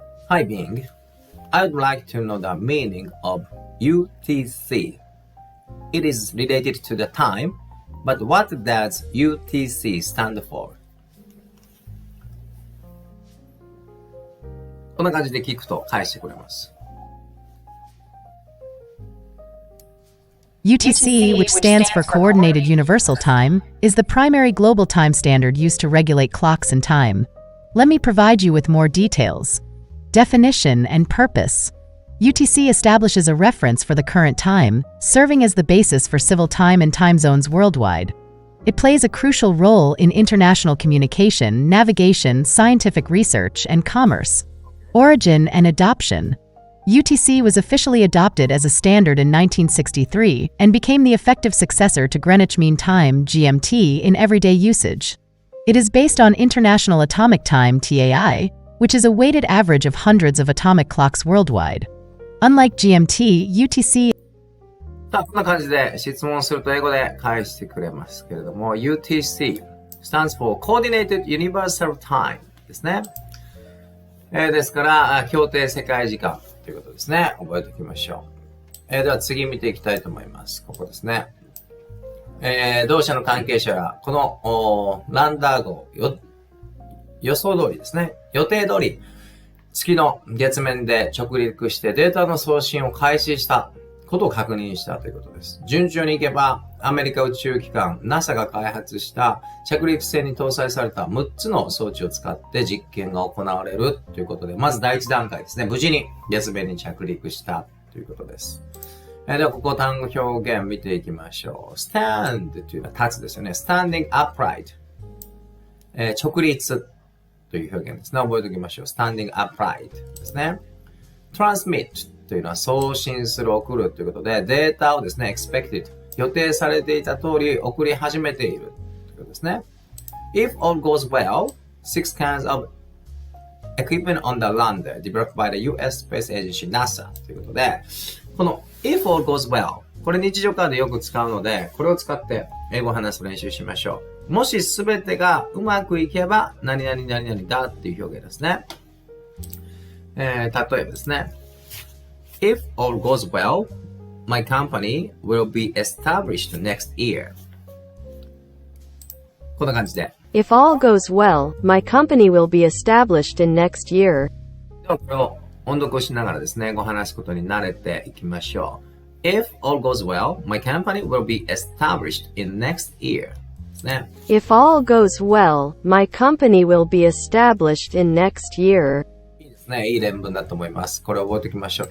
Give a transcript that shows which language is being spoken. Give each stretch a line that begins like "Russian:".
English: Hi Bing, I would like to know the meaning of UTC. It is related to the time, but what does UTC stand for?
Japanese: こんな感じで聞くと返してくれます。
English: UTC, which stands for Coordinated Universal Time, is the primary global time standard used to regulate clocks and time. Let me provide you with more details. Definition and purpose. UTC establishes a reference for the current time, serving as the basis for civil time and time zones worldwide. It plays a crucial role in international communication, navigation, scientific research, and commerce. Origin and adoption. UTC was officially adopted as a standard in 1963 and became the effective successor to Greenwich Mean Time (GMT) in everyday usage. It is based on International Atomic Time (TAI), which is a weighted average of hundreds of atomic clocks worldwide. Unlike GMT, UTC
Japanese: こんな感じで質問すると英語で返してくれますけれども、
English: UTC stands for Coordinated Universal Time
Japanese: ですね。ですから、協定世界時間ということですね。覚えておきましょう。では次見ていきたいと思います。ここですね。同社の関係者は、このランダー号、予想通りですね。予定通り、月の月面で直陸してデータの送信を開始したことを確認したということです。順調にいけば、アメリカ宇宙機関 NASA が開発した着陸船に搭載された6つの装置を使って実験が行われるということで、まず第一段階ですね。無事に月面に着陸したということです。では、ここ単語表現見ていきましょう。stand というのは立つですよね。
English: standing upright、
Japanese: 直立という表現ですね。覚えておきましょう。
English: standing upright ですね。
Japanese: transmit というのは送信する、送るということで、データをですね、expected、予定されていた通り送り始めているということですね。
English: If all goes well, 6 kinds of equipment on the lander developed by the US Space Agency NASA
Japanese: ということで、この
English: If all goes well、
Japanese: これ日常会話でよく使うので、これを使って英語を話す練習しましょう。もしすべてがうまくいけば、何々何々だっていう表現ですね。例えばですね。
English: If all goes well, my company will be established next year.
Japanese: こんな感じで。
English: If all goes well, my company will be established in next year.
Japanese: ではこれを音読をしながらですね、ご話すことに慣れていきましょう。
English: If all goes well, my company will be established in next year.
Japanese: ですね。
English: If all goes well, my company will be established in next year.
Japanese: いいですね。いい連文だと思います。これを覚えておきましょう。